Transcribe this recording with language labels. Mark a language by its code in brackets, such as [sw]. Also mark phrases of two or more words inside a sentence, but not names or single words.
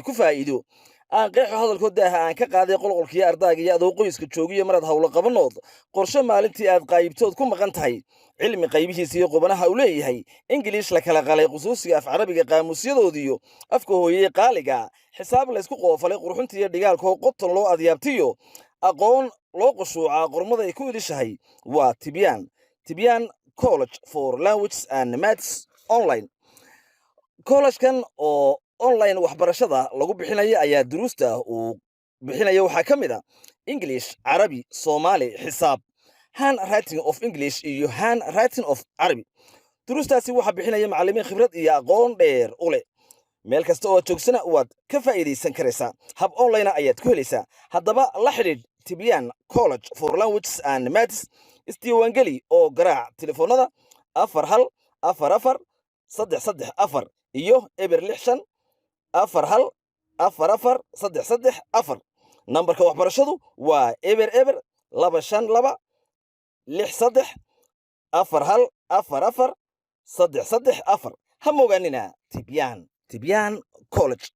[so] ku faa'iido aan qeexo hadalkooda aan ka qaaday qolqolkii ardayga iyo adoo qoyska joogiyo marad hawlo qabanood qorshe maalintii aad qaybtood ku maqan tahay cilmi qaybihiisa iyo qubanaha uu leeyahay English la kala qalay qusuusiga af Carabiga qaamusyadoodiyo afka hooyay qaaliga xisaab la isku qoofalay qurxinta iyo dhigaalka qoton loo adyaabtiyo aqoon loo qoshuuca qormada ay ku ilishahay waa Tibian College for Languages and Maths online. College-kan oo online waxbarashada lagu bixinayo ayaa duruusta uu bixinayo waxa kamid ah English, Arabi, Somali, xisaab, [en] handwriting of English [so] iyo [en] handwriting of Arabi. [so] Duruustaasi waxa bixinaya macallimiin khibrad iyo aqoon dheer u leh. meel kasta oo joogsana waad ka faa'iideysan karaysaa. Hab online ayaad ku helaysaa. Haddaba la xidhiidh Tibian College for Languages and Maths isdiiwaangeli oo garaac telefoonada 4144 iyo eber 65 44 nambarka waxbarashadu waa eber 252 63 44 ha moogaanina Tibian College.